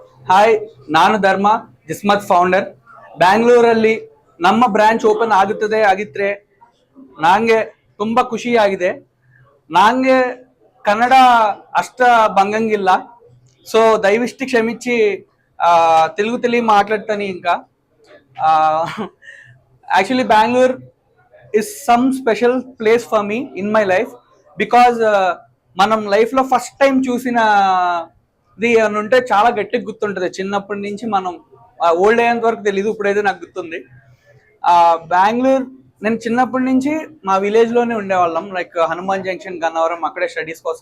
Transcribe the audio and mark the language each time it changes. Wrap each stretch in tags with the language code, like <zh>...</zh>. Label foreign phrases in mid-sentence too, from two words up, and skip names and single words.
<kn>ಹಾಯ್, ನಾನು ಧರ್ಮ, ಜಿಸ್ಮತ್ ಫೌಂಡರ್. ಬ್ಯಾಂಗ್ಳೂರಲ್ಲಿ ನಮ್ಮ</kn> <en>branch open</en> <kn>ಆಗಿದ್ರೆ ನಂಗೆ ತುಂಬಾ ಖುಷಿಯಾಗಿದೆ. ನಂಗೆ ಕನ್ನಡ ಅಷ್ಟ ಬಂಗಂಗಿಲ್ಲ,</kn> <te>సో దయవిష్టి క్షమించి తెలుగు మాట్లాడతాను. ఇంకా యాక్చువల్లీ బెంగళూరు</te> <en>is some special place for me in my life because</en> <te>మనం లైఫ్లో</te> <en>first time</en> <te>చూసిన ఇది అని ఉంటే చాలా గట్టిగా గుర్తుంటుంది. చిన్నప్పటి నుంచి మనం ఓల్డ్ అయ్యేంత వరకు తెలియదు, ఇప్పుడైతే నాకు గుర్తుంది. బెంగళూరు నేను చిన్నప్పటి నుంచి మా విలేజ్లోనే ఉండేవాళ్ళం, లైక్ హనుమాన్ జంక్షన్, గన్నవరం, అక్కడే స్టడీస్ కోసం.</te>